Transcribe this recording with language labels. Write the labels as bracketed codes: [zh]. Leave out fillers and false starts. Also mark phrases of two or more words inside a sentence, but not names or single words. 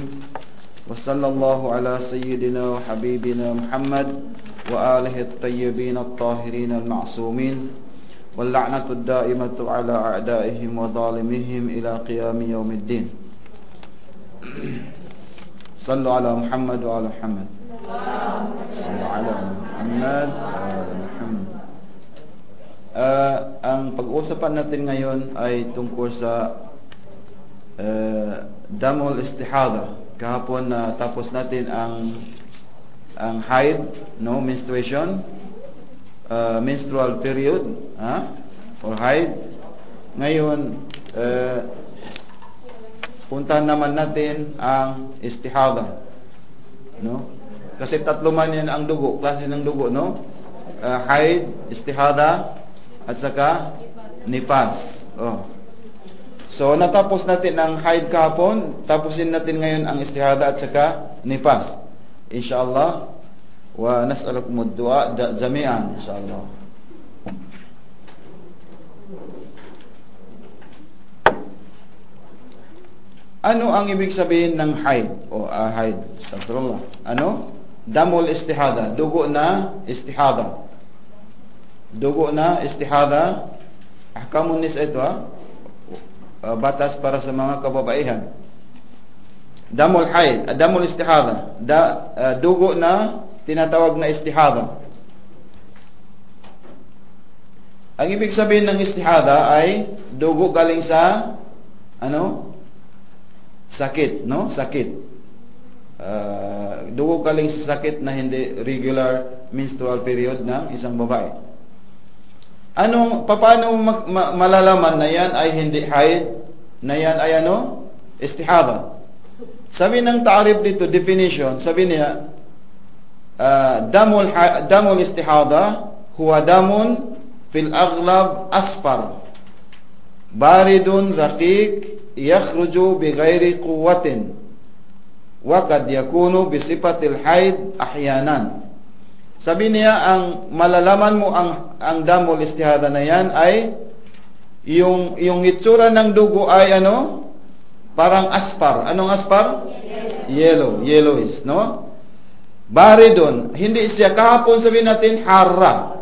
[ar] وصلى الله على سيدنا وحبيبنا محمد وآله الطيبين الطاهرين المعصومين واللعنة الدائمة على أعدائهم وظالمهم إلى قيام يوم الدين. صلوا على محمد وعلى محمد. صلوا على محمد وعلى محمد. [tl] Ang pag-uusapan natin ngayon ay tungkol sa [ar] دم الاستحاضة. [tl] Kahapon na tapos natin ang haid, no, menstruation, [en] menstrual period, [tl] or haid. Ngayon, puntahan naman natin ang istihada, no? Kasi tatlo man yan ang dugo, klase ng dugo, no? Haid, istihada, at saka nifas. So natapos natin ang haid kahapon, tapusin natin ngayon ang istihada at saka nifas, insyaallah. [ar] ونسألكم الدعاء جميعا، إن شاء الله. [tl] Ano ang ibig sabihin ng haid o haid? Astagfirullah. Ano? [ar] دم الاستحاضة, [tl] dugo na istihada. Dugo na istihada. [ar] أحكام النساء [tl] ito, batas para sa mga kababaihan. [ar] دم الحيض، دم الاستحاضة, [tl] dugo na tinatawag na istihada. Ang ibig sabihin ng istihada ay dugo galing sa ano? Sakit, no? Sakit. Dugo galing sa sakit na hindi [en] regular menstrual period [tl] ng isang babae. Paano malalaman na yan ay hindi haid, na yan ay ano? Istihada. Sabi ng ta'arif dito, definition, sabi niya, [ar] دم الاستحاضة هو دم في الأغلب أصفر بارد رقيق يخرج بغير قوة وقد يكون بصفة الحيض أحيانا. [tl] Sabi niya, ang malalaman mo ang [ar] دم الاستحاضة [tl] na yan ay yung itsura ng dugo ay ano? Parang aspar. Anong aspar? Yellow. Yellowish, no? Baridun. Hindi siya, kahapon sabihin natin harra.